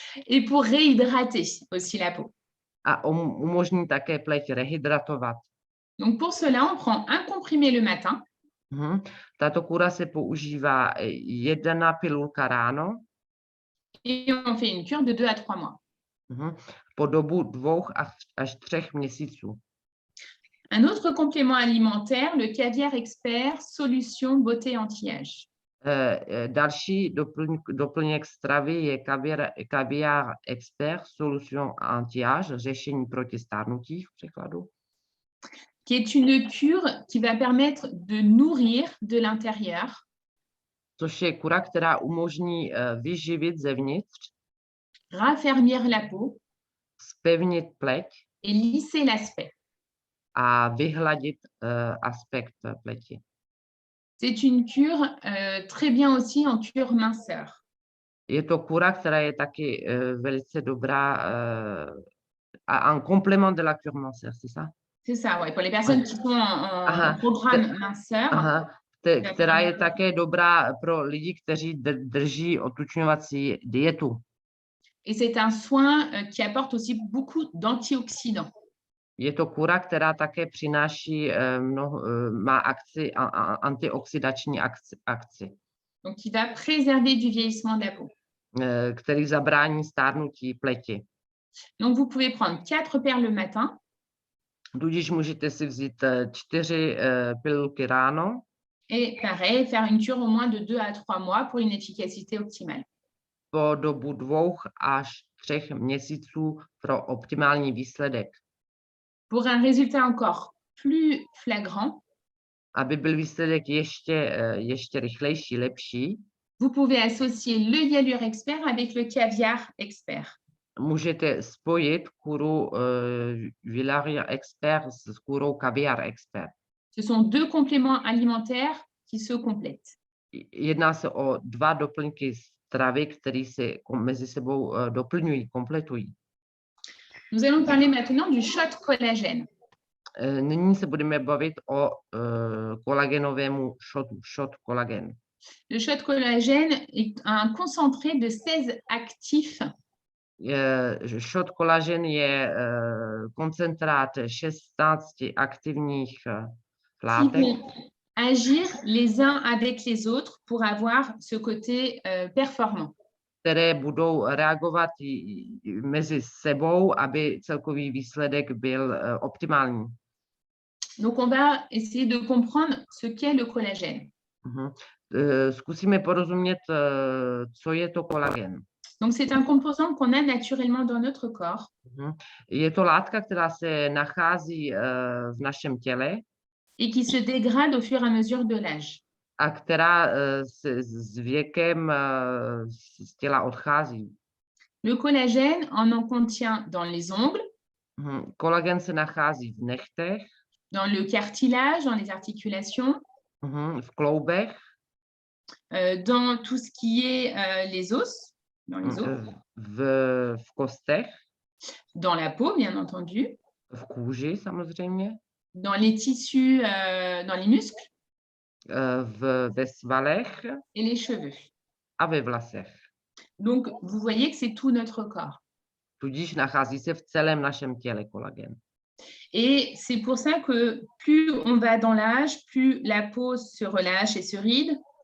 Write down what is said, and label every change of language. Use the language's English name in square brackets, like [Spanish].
[French] Et pour réhydrater aussi la peau. [Czech] A umožní také pleť rehydratovat. [French] Donc pour cela, on prend un comprimé le matin. [Czech] Tato kůra se používá 1 pilulka ráno. [French] Et on fait une cure de 2 à 3 mois. [Czech] Po dobu 2 až 3 měsíců. [French] Un autre complément alimentaire, le Caviar Expert Solution Beauté Anti-Âge. [Czech] Další doplněk stravy je kaviár expert, solution anti-âge, řešení proti stárnutí v překladu. [French] Qui est une cure qui va permettre de nourrir de l'intérieur [Czech] Což je kura, která umožní vyživit zevnitř, [French] raffermir la peau [Czech] zpevnit pleť [French] et lisser l'aspect. [Czech] a vyhladit aspekt pleti. [French] C'est une cure très bien aussi en cure minceur. [Czech] Je to kura, která je taky velice dobrá [French] en complément de la cure minceur, c'est ça? C'est ça, ouais. Pour les personnes qui sont en programme minceur, [Czech] Aha, která je také dobrá pro lidi, kteří drží otučňovací dietu. [French] et c'est un soin qui apporte aussi beaucoup d'antioxydants. [Czech] Je to kura, která také přináší má antioxidační akci, [French] Donc, qui va préserver du vieillissement de la peau. [Czech] který zabrání stárnutí pleti. [French] Donc, vous pouvez prendre 4 paires le matin [Czech] Tudíž můžete si vzít 4 pilulky ráno [French] et pareil, faire une cure au moins de 2 à 3 mois pour une efficacité optimale. [Czech] po dobu 2 až 3 měsíců pro optimální výsledek. [French] Pour un résultat encore plus flagrant, [Czech] Aby byl výsledek ještě rychlejší, lepší, [French] vous pouvez associer le Yalure Expert avec le Caviar Expert. [Czech] můžete spojit kuru Yalure Expert s kurou Caviar Expert. [French] Ce sont 2 compléments alimentaires qui se complètent. [Czech] Jedná se o 2 doplňky stravy, které se mezi sebou doplňují, kompletují. [French] Nous allons parler maintenant du shot collagène. [Czech] Nyní se budeme bavit o kolagenovému shotu, shot kolagen. [French] Le shot collagène est un concentré de 16 actifs [Czech] Shot kolagen je koncentrát 16 aktivních [French] qui [Czech] látek, [French] vont agir les uns avec les autres pour avoir ce côté performant. [Czech] které budou reagovat mezi sebou, aby celkový výsledek byl optimální. [French] Donc, on va essayer de comprendre ce qu'est le collagène. [Czech] Zkusíme porozumět, co je to kolagen. [French] Donc, c'est un composant qu'on a naturellement dans notre corps [Czech] Je to látka, která se nachází v našem těle [French] et qui se dégrade au fur et à mesure de l'âge. [Czech] a která se s věkem z těla odchází. [French] Le collagène, on en contient dans les ongles, [Czech] Kolagen se nachází v nechtech, [French] dans le cartilage, dans les articulations, [Czech] v kloubech, [French] dans tout ce qui est les os, dans les os, [Czech] v kostech, [French] dans la peau, bien entendu, [Czech] v kůži samozřejmě, [French] dans les tissus, dans les muscles [Czech] ve svalech [French] et les cheveux. [Czech] a ve vlasech. [French] Donc, vous voyez que c'est tout notre corps. [Czech] Tudíž nachází se v celém našem těle kolagen. [French] Et c'est pour ça que plus on va dans l'âge, plus la peau se relâche et se ride.